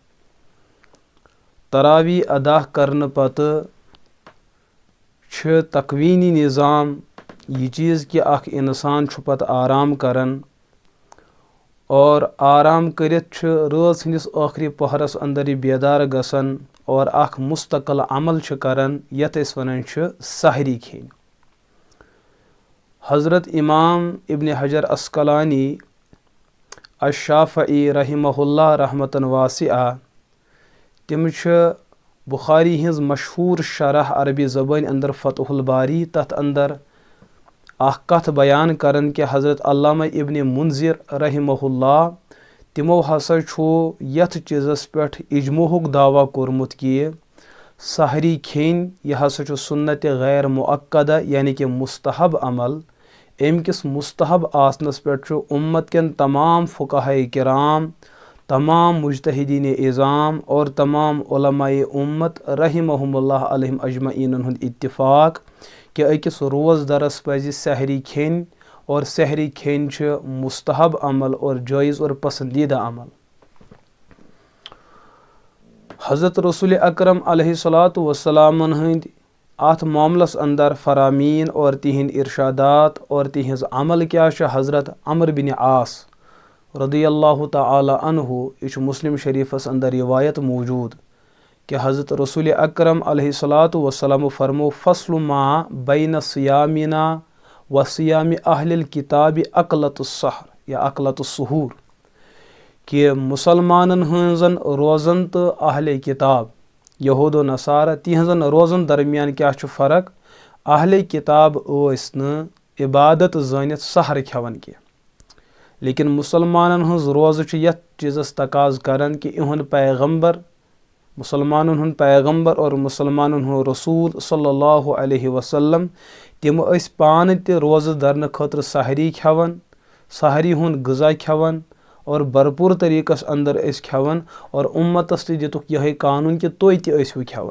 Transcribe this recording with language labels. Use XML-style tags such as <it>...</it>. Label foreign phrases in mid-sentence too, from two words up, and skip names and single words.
<ks>तरावी अदा करने पत तकवीनी निज़ाम यह चीज़ कि अख इंसान पत आराम करन और आराम करित रात हंदिस आखिरी पहरस अंदर बेदार गसन और अख मुस्तकिल अमल करन यथ अस वनान सहरी खेन। हज़रत इमाम इब्न हजर अस्कलानी अश-शाफ़ई</ks> <ar>رحمه الله رحمة واسعة</ar> <ks>तिम बुखारी हज मशहूर शरह अरबी ज़बान अंदर फ़तहुल बारी तथ अंदर अख कथ बयान करन कि हज़रत अल्लामा इब्न मुंज़िर रहिमहुल्लाह तिमो हसा यथ चीज़स पेठ इजमोहुक दावा कोरमुत कि सहरी खेन यह हसा सुन्नत गैर मुअक्कदा यानी कि मुस्तहब अमल। अमकिस मुस्तहब आसनस पेठ उम्मत के तमाम फ़ुक़हा किराम, तमाम मुज्तहिदीन इज़ाम और तमाम उलमाए उम्मत</ks> <ar>رحمهم الله عليهم أجمعين</ar> <ks>हुंद इत्तिफ़ाक़ कि अकिस रोज़दरस पज़ सहरी खेन और सहरी खेन मुस्तहब अमल और जायज़ और पसंदीदा अमल। हज़रत रसूल अकरम</ks> <ar>عليه الصلاة والسلام</ar> <ks>हंद अथ मामलस अंदर फरामीन और तिहिंद इरशादात और तिहिंज अमल क्या हज़रत अमर बिन आस</ks> <ar>رضي الله تعالى عنه</ar> <ks>इस मुस्लिम शरीफस अंदर रिवायत मौजूद कि हज़रत रसूल अकरम</ks> <ar>عليه الصلاة والسلام</ar> <ks>फरमो</ks> <ar>فصل ما بين صيامنا وصيام أهل الكتاب أكلة السحر أو أكلة السحور</ar> <ks>कि मुसलमानन हंजन रोज़न तो अहले किताब यहूद व नसारा तिहंजन रोज़न दरमियान क्या फ़र्क। अहले किताब न इबादत जानित सहर खेवन की, लेकिन मुसलमानन हंज रोज़ यथ चीज़स तकाज करन कि इहुंद पैगम्बर मुसलमानन हुंद पैगम्बर और मुसलमानन हुंद रसूल</ks> <ar>صلى الله عليه وسلم</ar> <ks>तिम अस पान ते रोज़ दरन खतर सहरी खेवन, सहरी हुंद ग़ज़ा खेवन और भरपूर तरीक़स अंदर खेवन और उम्मतस ते दितुक यह कानून कि तुय ते ٲسِو खेवन।</ks>